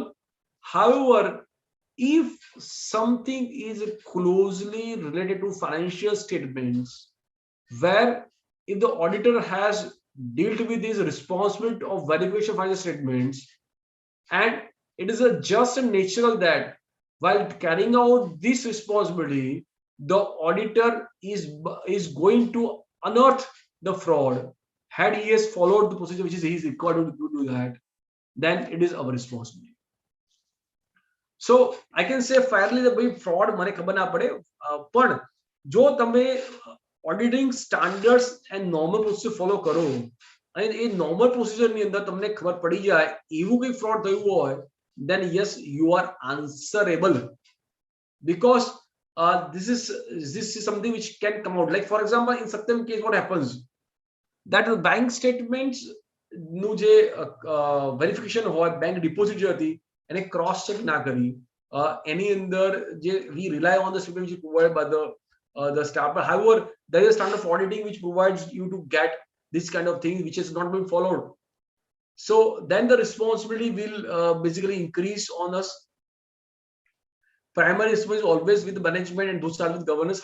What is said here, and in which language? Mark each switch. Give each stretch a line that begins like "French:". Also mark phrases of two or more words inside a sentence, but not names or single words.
English: However, if something is closely related to financial statements, where if the auditor has dealt with this responsibility of verification of financial statements, and it is a just and natural that while carrying out this responsibility, the auditor is going to unearth the fraud. Had he has followed the procedure which is he is required to do that, then it is our responsibility. So I can say fairly that
Gujarati: ભાઈ fraud મને ખબર ના પડે, પણ જો તમે
English: auditing standards and normal procedure follow
Gujarati: કરો અને એ
English: normal procedure
Gujarati: ની અંદર તમને ખબર પડી જાય એવું કોઈ fraud થયું હોય,
English: then yes, you are answerable, because this is something which can come out. Like for example, in Satyam case, what happens that the bank statements
Gujarati: નું જે વેરિફિકેશન હોય,
English: bank deposit
Gujarati: જે હતી એને
English: cross check
Gujarati: ના કરી, એની અંદર જે
English: we rely on the statement which is provided by the staff. But however, there is a standard of auditing which provides you to get this kind of thing which has not been followed. So then the responsibility will basically increase on us. Primary responsibility is always with the management and those start with governance.